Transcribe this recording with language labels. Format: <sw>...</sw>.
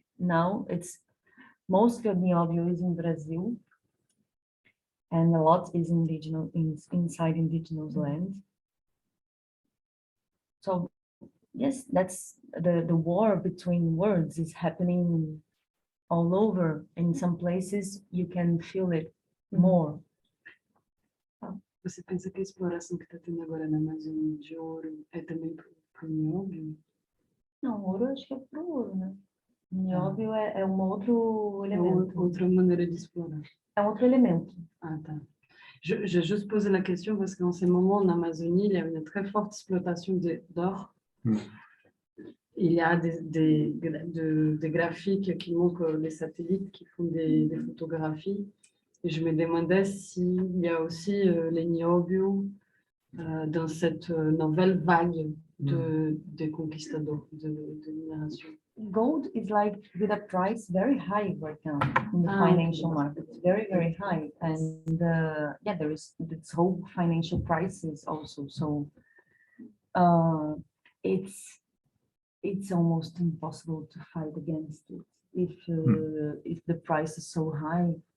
<en>Now it's mostly of nióbio is in Brazil, and a lot is indigenous inside indigenous land. So yes, that's the war between words is happening all over. In some places you can feel it more.</en> <pt>Você pensa que a exploração que está tendo agora na Amazônia de ouro é também para o nióbio? Não, ouro acho que é pro ouro, né? Nióbio é um outro elemento. Outra maneira de explorar. É um outro elemento. Ah, tá.</pt> <fr>J'ai juste posé la question parce qu'en ce moment, en Amazonie, il y a une très forte exploitation d'or. Il y a des graphiques qui montrent les satellites qui font des photographies. Et je me demandais s'il y a aussi les nióbio dans cette nouvelle vague de conquistadors, de minération.</fr> <en>Gold is like with a price very high right now in the financial market, very, very high. And yeah, there is this whole financial crisis also. So it's almost impossible to fight against it if the price is so high.</en>